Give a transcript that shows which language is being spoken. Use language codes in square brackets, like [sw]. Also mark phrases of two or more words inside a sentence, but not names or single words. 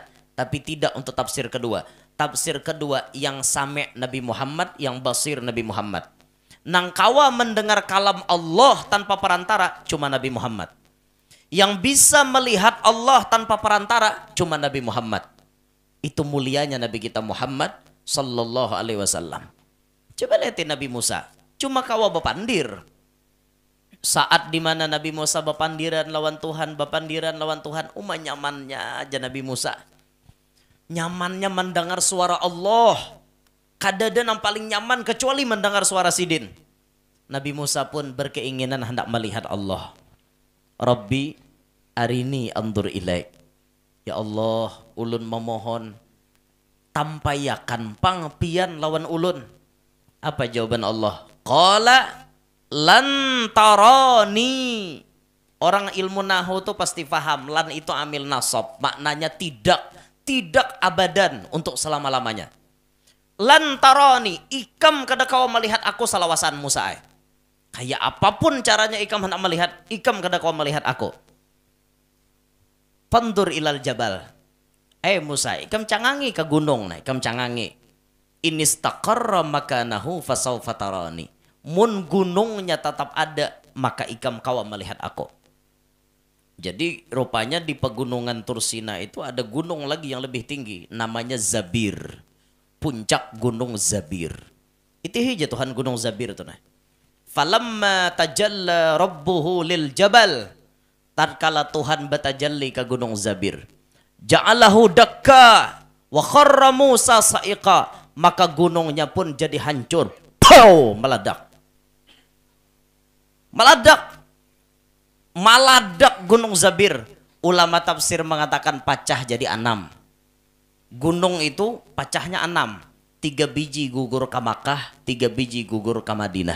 [bjn] Tapi tidak untuk tafsir kedua. Tafsir kedua yang sami' Nabi Muhammad, yang basir Nabi Muhammad. Nang kawa mendengar kalam Allah tanpa perantara cuma Nabi Muhammad. Yang bisa melihat Allah tanpa perantara cuma Nabi Muhammad. Itu mulianya Nabi kita Muhammad [ar] صلى الله عليه وسلم. [bjn] Coba lihatin Nabi Musa, cuma kawa bepandir. Saat dimana Nabi Musa bepandiran lawan Tuhan, nyamannya aja Nabi Musa. Nyamannya mendengar suara Allah. Kadada yang paling nyaman kecuali mendengar suara Sidin. Nabi Musa pun berkeinginan hendak melihat Allah. [ar] رب أرني أنظر إليك. [bjn] Ya Allah, ulun memohon tampayakan pangpian lawan ulun. Apa jawaban Allah? [ar] قال لن تراني. [bjn] Orang ilmu nahu tuh pasti paham lan itu amil nasab, maknanya tidak tidak abadan untuk selama-lamanya. Lantaroni ikam kada kau melihat aku salawasan Musa. Kayak apapun caranya ikam hendak melihat, ikam kada kau melihat aku. [ar] انظر إلى الجبل. [bjn] Musa, ikam cangangi ke gunung, ikam cangangi. [ar] فإن استقر مكانه فسوف تراني. [bjn] Mun gunungnya tetap ada, maka ikam kau melihat aku. Jadi rupanya di pegunungan Tursina itu ada gunung lagi yang lebih tinggi, namanya Zabir. Puncak Gunung Zabir. Itu hija Tuhan Gunung Zabir itu nah. [ar] فلما تجلى ربه للجبل. [bjn] Tatkala Tuhan batajalli ke Gunung Zabir. [ar] جعله دكا وخر موسى صعقا. [bjn] Maka gunungnya pun jadi hancur. Pow! Meledak. Maladak Gunung Zabir. Ulama tafsir mengatakan pecah jadi 6. Gunung itu pecahnya 6. 3 biji gugur ke Makkah, 3 biji gugur ke Madinah.